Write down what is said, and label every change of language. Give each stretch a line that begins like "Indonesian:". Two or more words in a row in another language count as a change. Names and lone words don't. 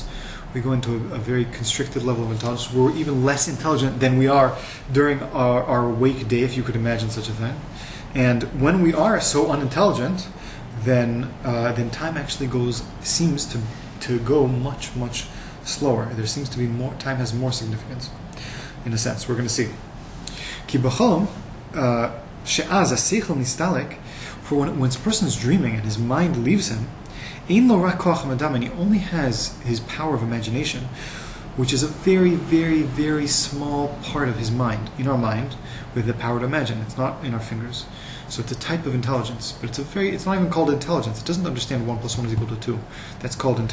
English: We go into a very constricted level of intelligence where we're even less intelligent than we are during our awake day, if you could imagine such a thing. And when we are so unintelligent, then time actually seems to go much slower. There seems to be more. Time has more significance, in a sense. We're going to see.
Hebrew: כי בחלום שאז השכל נסתלק.
English: For when a person is dreaming and his mind leaves him,
Hebrew: אין לו רק כח מדמה,
English: and he only has his power of imagination, which is a very small part of his mind. In our mind, with the power to imagine. It's not in our fingers. So it's a type of intelligence, but it's not even called intelligence. It doesn't understand 1 + 1 = 2.